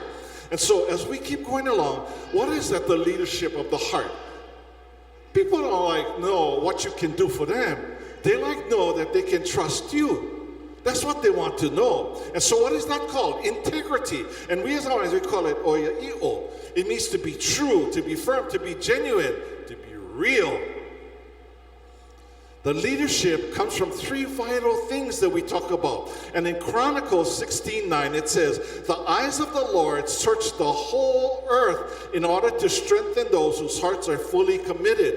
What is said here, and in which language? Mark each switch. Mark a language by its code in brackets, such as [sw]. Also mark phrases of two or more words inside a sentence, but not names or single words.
[en] And so as we keep going along, what is that, the leadership of the heart? People don't like know what you can do for them. They like know that they can trust you. That's what they want to know. And so what is that called? Integrity. And we as Hawaiians, we call it oiaʻiʻo. It means to be true, to be firm, to be genuine, to be real. The leadership comes from three vital things that we talk about. And in Chronicles 16:9, it says, the eyes of the Lord search the whole earth in order to strengthen those whose hearts are fully committed.